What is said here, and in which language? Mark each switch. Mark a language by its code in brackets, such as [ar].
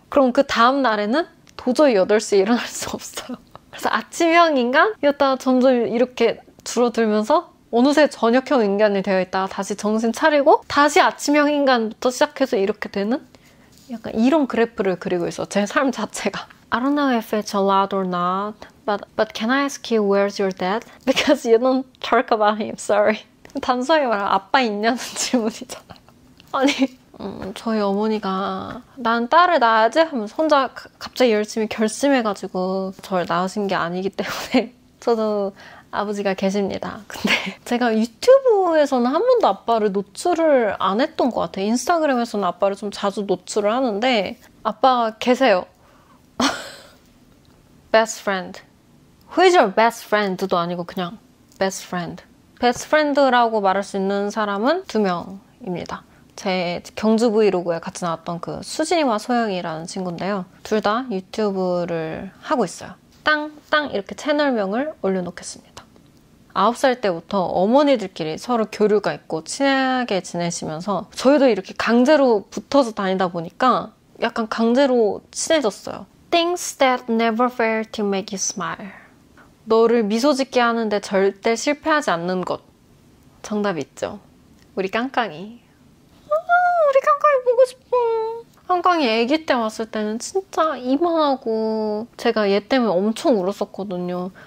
[ko] 그럼 그 다음 날에는 도저히 8시에 일어날 수 없어요. 그래서 아침형 인간이었다가 점점 이렇게 줄어들면서 어느새 저녁형 인간이 되어 있다가 다시 정신 차리고 다시 아침형 인간부터 시작해서 이렇게 되는 약간 이런 그래프를 그리고 있어요. 제 삶 자체가. [en] I don't know if it's allowed or not, but can I ask you where's your dad? Because you don't talk about him, sorry. [ko] 단순하게 말하면 아빠 있냐는 질문이잖아요. 아니 저희 어머니가 난 딸을 낳아야지 하면서 혼자 갑자기 열심히 결심해가지고 저를 낳으신 게 아니기 때문에 저도 아버지가 계십니다. 근데 제가 유튜브에서는 한 번도 아빠를 노출을 안 했던 것 같아요. 인스타그램에서는 아빠를 좀 자주 노출을 하는데 아빠가 계세요. [en] best friend. [ko] Who is your best friend 도 아니고 그냥 best friend. best friend라고 말할 수 있는 사람은 2명입니다. 제 경주 브이로그에 같이 나왔던 그 수진이와 소영이라는 친구인데요. 둘 다 유튜브를 하고 있어요. 땅땅 이렇게 채널명을 올려놓겠습니다. 9살 때부터 어머니들끼리 서로 교류가 있고 친하게 지내시면서 저희도 이렇게 강제로 붙어서 다니다 보니까 약간 강제로 친해졌어요. [en] Things that never fail to make you smile. [ko] 너를 미소 짓게 하는데 절대 실패하지 않는 것. 정답 있죠? 우리 깡깡이. 우리 깡깡이 보고 싶어. 깡깡이 아기 때 왔을 때는 진짜 이만하고 제가 얘 때문에 엄청 울었었거든요.